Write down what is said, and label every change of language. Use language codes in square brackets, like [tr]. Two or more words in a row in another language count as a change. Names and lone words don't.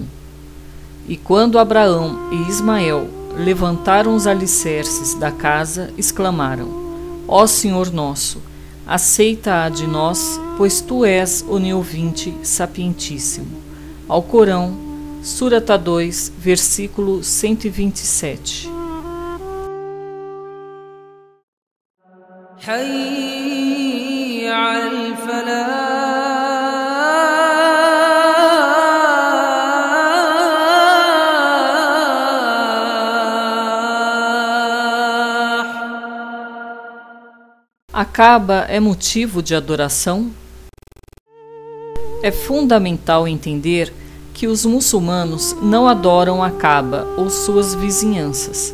[pt] E quando Abraão e Ismael levantaram os alicerces da casa, exclamaram: Ó Senhor nosso, aceita-a de nós, pois tu és oniovinte sapientíssimo. Alcorão, Surata 2, versículo 127. [ar] حي على الفلاح [pt] A Kaaba é motivo de adoração? É fundamental entender que os muçulmanos não adoram a Kaaba ou suas vizinhanças.